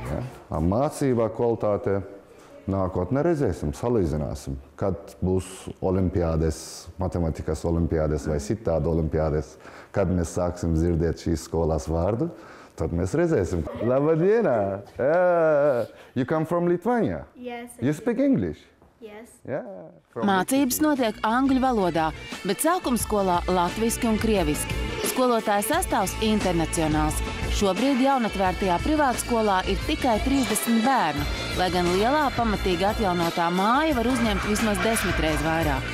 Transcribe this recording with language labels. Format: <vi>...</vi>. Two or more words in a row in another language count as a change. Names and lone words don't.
<lv>Ja? Mācībā kvalitāte nākotnē redzēsim, salīdzināsim. Kad būs olimpiādes, matematikas olimpiādes vai citādi olimpiādes, kad mēs sāksim dzirdēt šīs skolas vārdu, tad mēs redzēsim. Labadiena!</lv> <en>You come from Lithuania? Yes. You speak English? Yes. Yeah.</en> <lv>Mācības notiek angļu valodā, bet sākuma skolā latviski un krieviski. Skolotāja sastāvs internacionāls. Šobrīd jaunatvērtajā privātskolā ir tikai 30 bērnu, lai gan lielā pamatīgi atjaunotā māja var uzņemt vismaz 10 reiz vairāk.</lv>